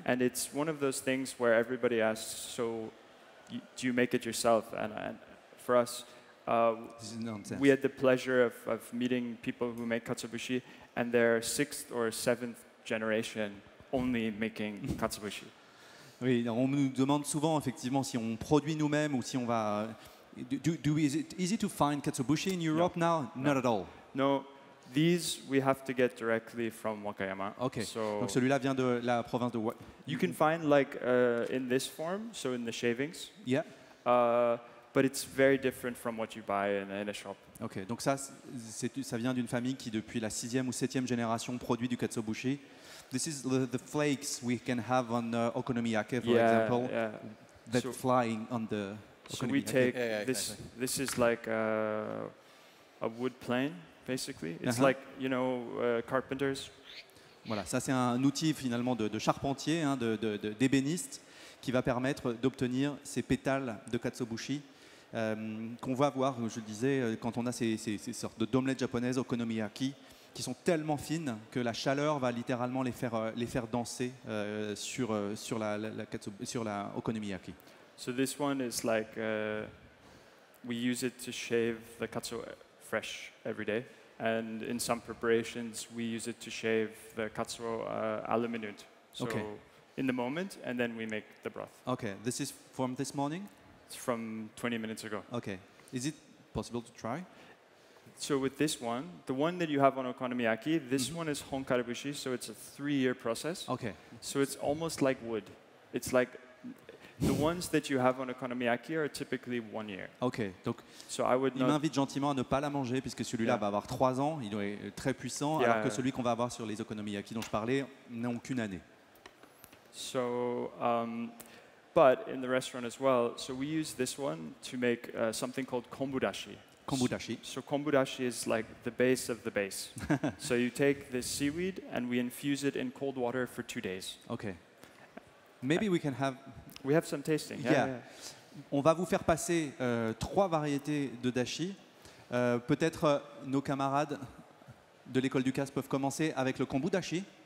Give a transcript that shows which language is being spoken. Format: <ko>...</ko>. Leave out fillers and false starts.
<en>And it's one of those things where everybody asks, so do you make it yourself? And for us, This is nonsense. we had the pleasure of meeting people who make Katobushi, and they're 6th or 7th generation only making Katobushi.</en> <fr>Oui, on nous demande souvent effectivement si on produit nous-mêmes ou si on va.</fr> <en>Is it easy to find Katobushi in Europe now? Not at all. No, these we have to get directly from Wakayama. Ok. So</en> <fr>Donc celui-là vient de la province de.</fr> <en>you can find like in this form, so in the shavings. Yeah. But it's very different from what you buy in a shop. Ok.</en> <fr>Donc ça vient d'une famille qui depuis la 6e ou 7e génération produit du Katobushi.</fr> <en>This is the flakes we can have on okonomiyaki, for example, that flying on the. So we take this. This is like a wood plane, basically. It's like carpenters.</en> <fr>Voilà, ça c'est un outil finalement de charpentier, hein, d'ébéniste, qui va permettre d'obtenir ces pétales de katsuobushi qu'on va voir, je le disais, quand on a ces sortes d'omelettes japonaises okonomiyaki qui sont tellement fines que la chaleur va littéralement les faire danser sur la okonomiyaki.</fr> <en>So this one is like we use it to shave the katsuo fresh every day, and in some preparations we use it to shave the katsuo à la minute. So in the moment, and then we make the broth. Okay, this is from this morning? It's from 20 minutes ago. Okay, is it possible to try? So with this one, the one that you have on okonomiyaki, this one is Hon Katobushi, so it's a 3-year process. Okay. So it's almost like wood. It's like the ones that you have on okonomiyaki are typically 1 year.</en> <fr>Ok, donc</fr> <en>so I would</en> <fr>il m'invite gentiment à ne pas la manger puisque celui-là va avoir 3 ans, il est très puissant, alors que celui qu'on va avoir sur les okonomiyaki dont je parlais n'ont qu'une année.</fr> <en>So, but in the restaurant as well, so we use this one to make something called Kombudashi. Kombudashi. So Kombudashi is like the base of the base. So you take this seaweed and we infuse it in cold water for 2 days. Okay. Maybe we can have. We have some tasting. Yeah.</en> <fr>On va vous faire passer 3 variétés de dashi. Peut-être nos camarades de l'école du CAS peuvent commencer avec le kombudashi.</fr>